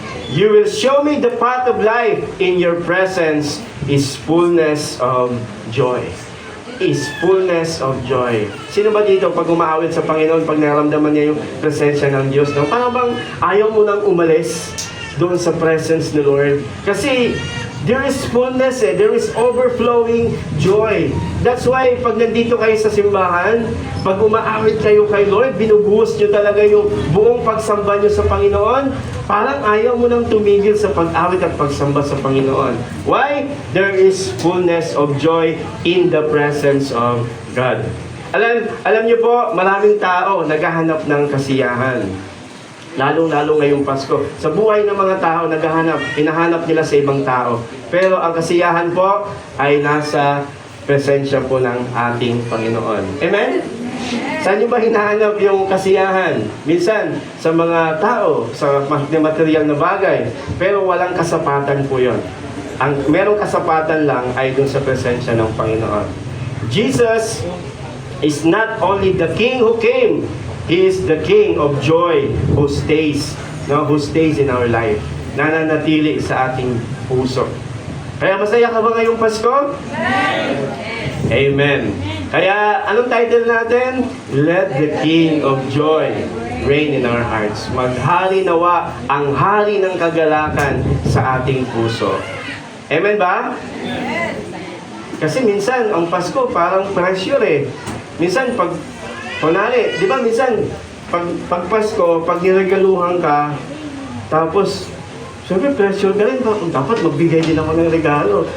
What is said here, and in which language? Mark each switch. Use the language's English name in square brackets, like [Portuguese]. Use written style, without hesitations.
[English] You will show me the path of life. In your presence is fullness of joy. Is fullness of joy. [Filipino] Sino ba dito pag umaawit sa Panginoon, pag naramdaman niya yung presensya ng Diyos, no? Parang bang ayaw mo nang umalis doon sa presence ni Lord? [English] Kasi there is fullness, there is overflowing joy. That's why [Filipino] pag nandito kayo sa simbahan, pag umaawit kayo kay Lord, binubuhos nyo talaga yung buong pagsamba nyo sa Panginoon. Parang ayaw mo nang tumigil sa pag-awit at pagsamba sa Panginoon. [English] Why? There is fullness of joy in the presence of God. [Filipino] Alam niyo po, maraming tao naghahanap ng kasiyahan. Lalong-lalo ngayong Pasko. Sa buhay ng mga tao, hinahanap nila sa ibang tao. Pero ang kasiyahan po ay nasa presensya po ng ating Panginoon. Amen? Saan nyo ba hinahanap yung kasiyahan? Minsan, sa mga tao, sa material na bagay. Pero walang kasapatan po yun. Ang merong kasapatan lang ay dun sa presensya ng Panginoon. [English] Jesus is not only the King who came, He is the King of joy who stays in our life. [Filipino] Nananatili sa ating puso. Kaya masaya ka ba ngayong Pasko? Amen. Kaya anong title natin? [English] Let the King of joy reign in our hearts. [Filipino] Maghari nawa ang hari ng kagalakan sa ating puso. Amen ba? Kasi minsan ang Pasko parang pressure eh. Minsan kunwari, di ba minsan, pag Pasko, pag niregaluhan ka, tapos, siyempre pressure ka rin, dapat magbigay din ako ng regalo.